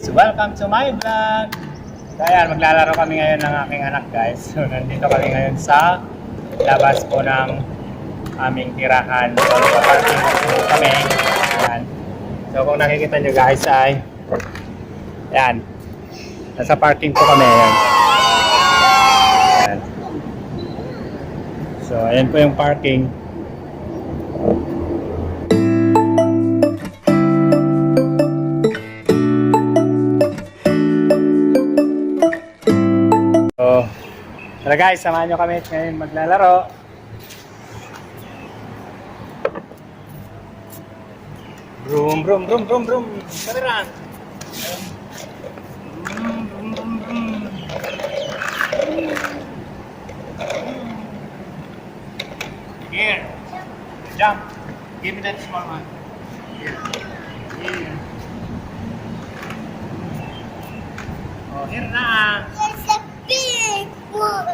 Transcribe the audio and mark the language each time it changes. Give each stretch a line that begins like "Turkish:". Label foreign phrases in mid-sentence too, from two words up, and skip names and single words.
English: Welcome to my vlog!
Filipino: So ayan, maglalaro kami ngayon ng aking anak guys. So nandito kami ngayon sa labas po ng aming tirahan. So nagpa-parking po kami. Ayan. So kung nakikita nyo guys ay ayan, nasa parking po kami. Ayan. Ayan. So ayan po yung parking. Tara guys, samahan nyo kami ngayon maglalaro. Vroom, vroom, vroom, vroom, vroom. Kamera. Vroom, vroom, vroom, vroom.
English: Here. Jump. Give me that small one. Here. Here. Oh, here na. There's a big one.